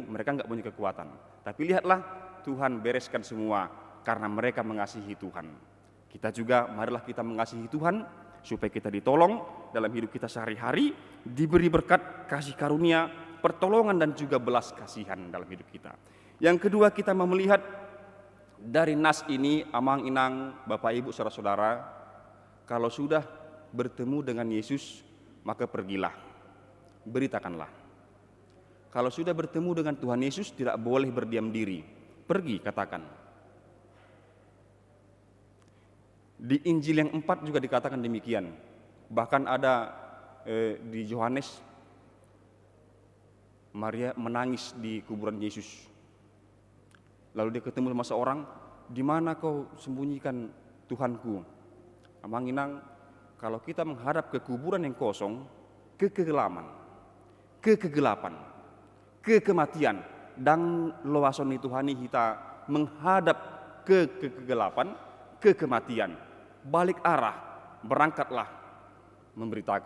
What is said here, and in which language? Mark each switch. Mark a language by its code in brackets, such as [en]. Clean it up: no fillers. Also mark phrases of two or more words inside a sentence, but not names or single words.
[id] Mereka nggak punya kekuatan. Tapi lihatlah, Tuhan bereskan semua karena mereka mengasihi Tuhan. Kita juga, marilah kita mengasihi Tuhan, supaya kita ditolong dalam hidup kita sehari-hari, diberi berkat, kasih karunia, pertolongan, dan juga belas kasihan dalam hidup kita. Yang kedua, kita mau melihat dari nas ini, [bbc] amang inang, [id] Bapak Ibu, saudara-saudara, kalau sudah bertemu dengan Yesus, maka pergilah, beritakanlah. Kalau sudah bertemu dengan Tuhan Yesus, tidak boleh berdiam diri, pergi, katakan. Di Injil yang 4 juga dikatakan demikian. Bahkan ada di Yohanes, Maria menangis di kuburan Yesus. Lalu dia ketemu sama seorang, di mana kau sembunyikan Tuhanku? [bbc] Amang inang, [id] kalau kita menghadap ke kuburan yang kosong, kegelapan, kematian, dan [bbc] loason Tuhani [id] kita menghadap ke kegelapan, kematian, balik arah, berangkatlah memberitakan.